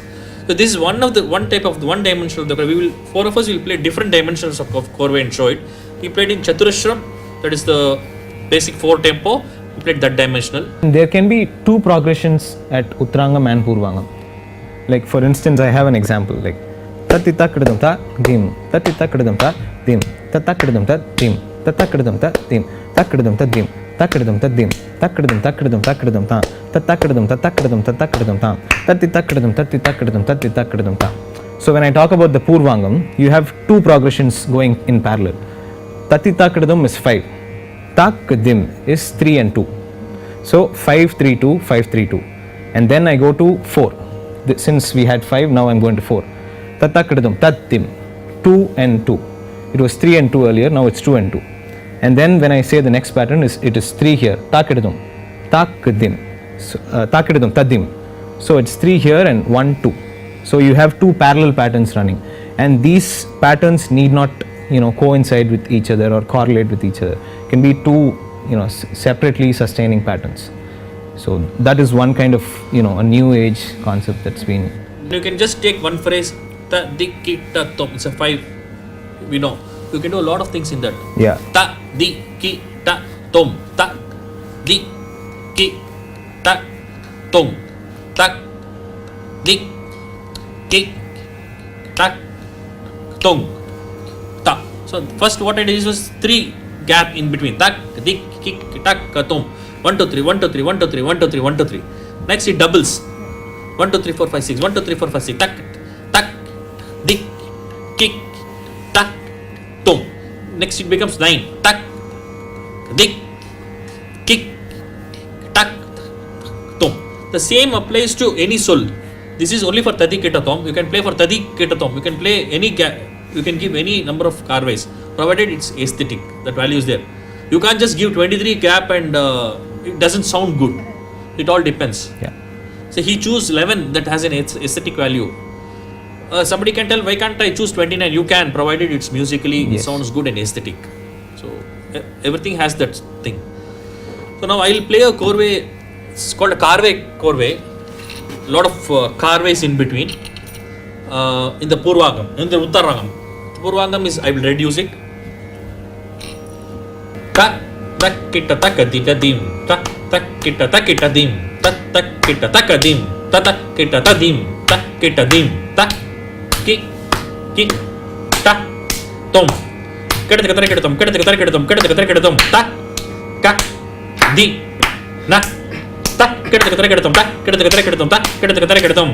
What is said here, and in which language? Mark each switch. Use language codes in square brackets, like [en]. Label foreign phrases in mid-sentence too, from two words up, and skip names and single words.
[en] So this is one type of one dimension of the Korvai. Four of us will play different dimensions of Korvai and show it. He played in Chaturashram, that is the basic 4 tempo. He played that dimensional. There can be 2 progressions at Uttarangam and Purvangam. Like for instance, I have an example like tatitakadum ta dim, tatitakadum ta dim, tatakadum ta dim, tatakadum ta dim, takadum ta dim, takadum ta dim, takadum takadum takadum ta, tatakadum tatakadum tatakadum ta, tatitakadum tatitakadum tatitakadum ta. So when I talk about the Purvangam, you have 2 progressions going in parallel. Tatitakadum is 5, takdim is 3 and 2. So 5 3 2 5 3 2, and then I go to 4. Since we had 5, now I'm going to 4. Tatakadum tattim, 2 and 2. It was 3 and 2 earlier, now it's 2 and 2. And then when I say the next pattern it is 3 here. Takadum, takdim, takadum tadim. So it's 3 here and 1 2. So you have 2 parallel patterns running, and these patterns need not coincide with each other or correlate with each other. It can be 2 separately sustaining patterns. So that is one kind of a new age concept that's been. You can just take one phrase ta, di, ki, ta, tom. It's a 5. We know. You can do a lot of things in that. Yeah. Ta, di, ki, ta, tom. Ta, di, ki, ta, tom. Ta, di, ki, ta, tom. Ta. So first what I did was 3 gap in between. Tak, dik, kik, tak, tom. 1, 2, 3, 1, 2, 3, 1, 2, 3, 1, 2, 3, 1, 2, 3. Next it doubles. 1, 2, 3, 4, 5, 6. 1, 2, 3, 4, 5, 6. Tak, tak, dik, kik, tak, tom. Next it becomes 9. Tak, dik, kik, tak, tom. The same applies to any soul. This is only for tadi kita tom. You can play for tadi kita tom. You can play any gap. You can give any number of karvais, provided it's aesthetic. That value is there. You can't just give 23 gap and it doesn't sound good. It all depends. Yeah. So he choose 11 that has an aesthetic value. Somebody can tell, why can't I choose 29? You can, provided it's musically Yes. sounds good and aesthetic. So everything has that thing. So now I'll play a korvai. It's called a korvai. Lot of karvais in between. In the purvagam, in the uttaragam. Purvagam is, I will reduce it. Ta, tak, kita, takadita, dim. Ta, tak, kita, takita, dim. Ta, tak, kita, takadim. Ta, tak, kita, tadim. Ta, kita, dim. Ta, ki, ta, tom. Kita, tom. Kita, tom. Ta, ka, di, na. Ta, kita, tom. Ta, kita, tom. Ta, kita, tom.